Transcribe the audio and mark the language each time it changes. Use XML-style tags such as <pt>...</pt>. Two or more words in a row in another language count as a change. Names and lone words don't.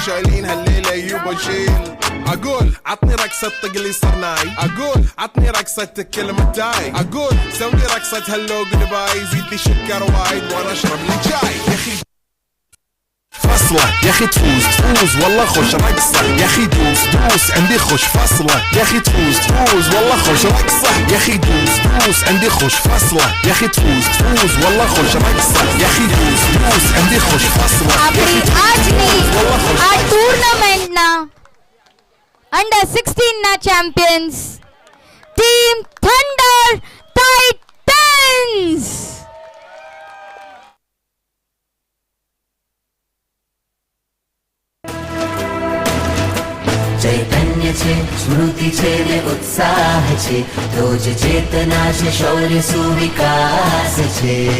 <ar>شايلين هالليله يوبا شيل اقول عطني رقصة طق لي صرناي اقول عطني رقصة كلمة تاي اقول سوي رقصة هاللو قلباي زيد لي شكر وايد وانا اشرب لي جاي يا اخي فصلة يا اخي تفوز والله خوش رقصة يا اخي دوس عندي خوش فصلة يا اخي تفوز والله خوش رقصة يا اخي دوس عندي خوش فصلة يا اخي تفوز والله خوش رقصة يا اخي دوس عندي خوش فصلة</ar> <gu>આપણી આજની આ ટુર્નામેન્ટના અંડર 16 ના ચેમ્પિયન્સ ટીમ થંડર ટાઇટન્સ. ચૈતન્ય છે સ્મૃતિ છે ને ઉત્સાહ છે તો જ ચેતના છે શૌર્ય સુવિકાસ છે</gu>